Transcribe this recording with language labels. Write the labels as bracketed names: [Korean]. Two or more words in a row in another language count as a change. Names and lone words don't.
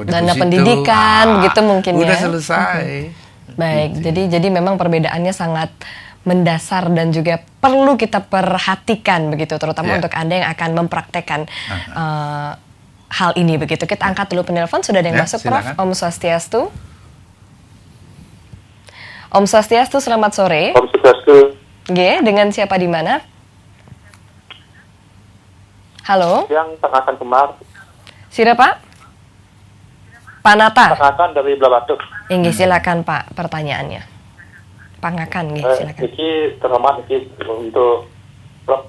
[Indonesian] dana pendidikan begitu mungkin udah ya? Selesai. Baik, jadi memang perbedaannya sangat mendasar dan juga perlu kita perhatikan begitu, terutama untuk Anda yang akan mempraktekkan hal ini begitu. Kita angkat dulu penelpon, sudah ada yang masuk, silakan. Prof. Om Swastiastu. Om Swastiastu, selamat sore. Om Swastiastu. Dengan siapa di mana? Halo. Yang Tangakan Kemar. Sira Pak? Panata. Tangakan dari Blabatu. Silakan Pak, pertanyaannya. Pangakan, silakan. Ini terhormat untuk Prof.